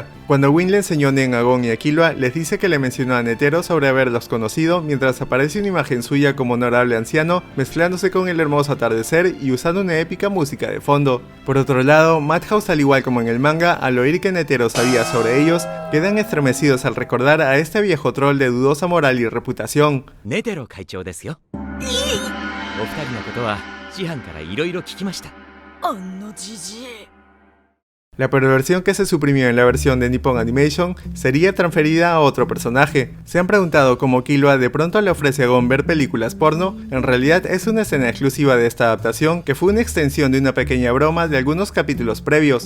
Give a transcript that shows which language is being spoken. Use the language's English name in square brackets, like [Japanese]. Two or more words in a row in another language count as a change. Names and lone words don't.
[Spanish] Cuando Win le enseñó Nen a Gon y a Killua, les dice que le mencionó a Netero sobre haberlos conocido, mientras aparece una imagen suya como honorable anciano, mezclándose con el hermoso atardecer y usando una épica música de fondo. Por otro lado, Madhouse, al igual como en el manga, al oír que Netero sabía sobre ellos, quedan estremecidos al recordar a este viejo troll de dudosa moral y reputación. [Japanese] ネテロ会長ですよ。お二人のことは師範からいろいろ聞きました。あんなじじい。 [Spanish] La perversión que se suprimió en la versión de Nippon Animation sería transferida a otro personaje. ¿Se han preguntado cómo Killua de pronto le ofrece a Gon ver películas porno? En realidad es una escena exclusiva de esta adaptación que fue una extensión de una pequeña broma de algunos capítulos previos.